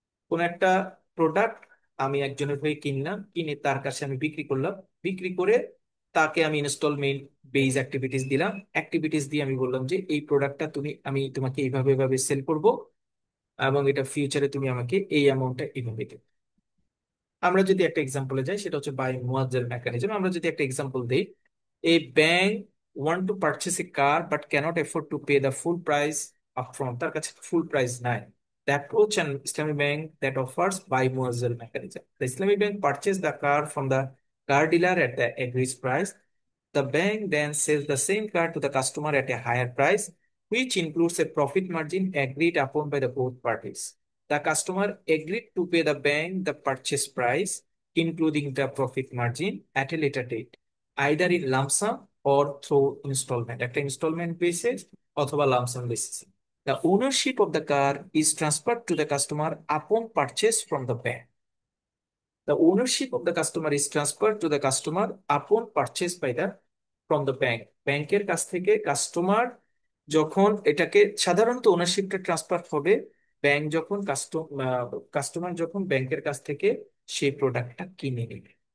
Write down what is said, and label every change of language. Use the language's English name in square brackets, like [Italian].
[Bangla] কোন একটা প্রোডাক্ট আমি একজনের হয়ে কিনলাম, কিনে তার কাছে আমি বিক্রি করলাম, বিক্রি করে তাকে আমি ইনস্টলমেন্ট বেজ অ্যাক্টিভিটিস দিলাম, অ্যাক্টিভিটিস দিয়ে আমি বললাম যে এই প্রোডাক্টটা আমি তোমাকে এইভাবে এভাবে সেল করব, এবং এটা ফিউচারে তুমি আমাকে এই অ্যামাউন্টটা এইভাবে দেবে। আমরা যদি একটা এক্সাম্পলে যাই, সেটা হচ্ছে বাই মুয়াজ্জাল মেকানিজম। আমরা যদি একটা এক্সাম্পল দেই, [English] a bank want to purchase a car but cannot afford to pay the full price upfront, [Bangla] তার কাছে ফুল প্রাইস নাই। [English] The approach an Islamic bank that offers buy muazzal mechanism. The Islamic bank purchase the car from the car dealer at the agreed price. The bank then sells the same car to the customer at a higher price, which includes a profit margin agreed upon by the both parties. The customer agreed to pay the bank the purchase price, including the profit margin, at a later date, either in lump sum or through installment, একটা installment basis অথবা lump sum basis। The ownership of the car is transferred to the customer upon purchase from the bank. The ownership of the customer is transferred to the customer upon purchase by the from the bank. [Bangla] ব্যাংকের কাছ থেকে customer যখন এটাকে, সাধারণত ওনারশিপটা transfer হবে bank যখন customer যখন ব্যাংকের কাছ থেকে সেই প্রোডাক্টটা কিনে নেবে।